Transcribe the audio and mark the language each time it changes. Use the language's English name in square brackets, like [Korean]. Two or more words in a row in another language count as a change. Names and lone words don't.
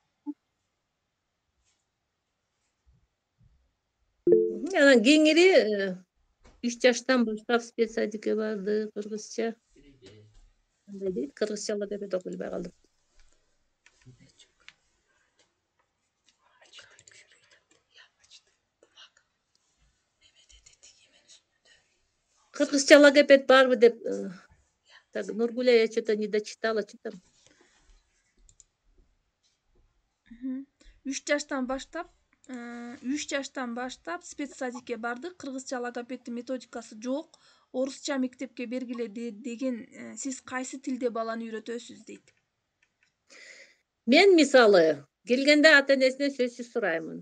[Kyrgyz] Анан кеңири 3 жаштан баштап спецсадикке барды, кыргызча. Кандай дейт? Кыргызча логопед окуй албай калдым. Кыргызча логопед барбы деп. [Russian] Так, Нургуля, я что-то не дочитала, что там? [Kyrgyz] 3 жаштан баштап спецсадикке барды. Кыргызча логопеддин методикасы жок. Орусча мектепке бергиле деген сиз кайсы тилде баланы үйрөтөсүз дейт. Мен мисалы келгенде ата-энесине сөзсүз сураймын.